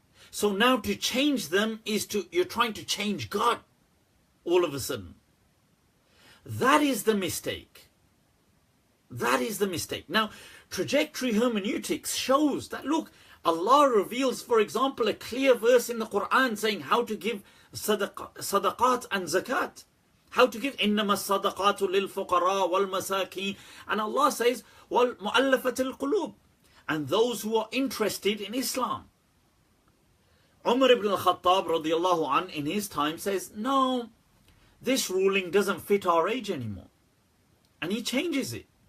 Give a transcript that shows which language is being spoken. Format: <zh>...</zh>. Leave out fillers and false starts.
<en>So now to change them you're trying to change God all of a sudden. That is the mistake. That is the mistake. Now, trajectory hermeneutics shows that, look, Allah reveals, for example, a clear verse in the Quran saying how to give sadaqat and zakat. How to give</en> <ar>إِنَّمَا الصَّدَقَاتُ لِلْفُقَرَاءِ وَالْمَسَاكِينَ.</ar> <en>And Allah says,</en> <ar>وَالْمُؤَلَّفَةِ الْقُلُوبِ.</ar> <en>And those who are interested in Islam. Umar ibn al-Khattab radiallahu an in his time says, no, this ruling doesn't fit our age anymore. And he changes it.</en>